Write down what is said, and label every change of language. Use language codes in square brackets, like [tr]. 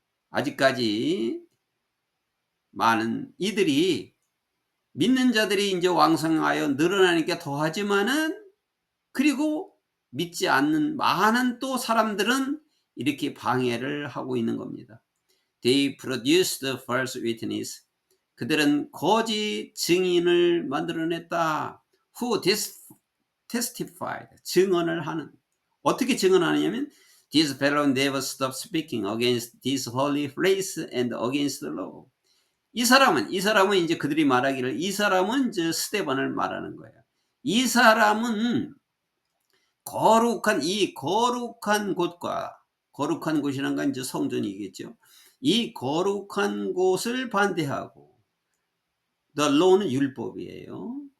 [ko] 아직까지 많은 이들이 믿는 자들이 이제 왕성하여 늘어나니까 더하지만은, 그리고 믿지 않는 많은 또 사람들은 이렇게 방해를 하고 있는 겁니다. [en] They produced the false witness. [ko] 그들은 거짓 증인을 만들어냈다. [en] Who testified. [ko] 증언을 하는. 어떻게 증언하느냐면 [en] This fellow never stopped speaking against this holy place and against the law. [ko] 이 사람은 이제 그들이 말하기를, 이 사람은 이제 스데반을 말하는 거예요. 이 사람은 거룩한 곳과, 거룩한 곳이란 건 이제 성전이겠죠. 이 거룩한 곳을 반대하고, the law는 율법이에요.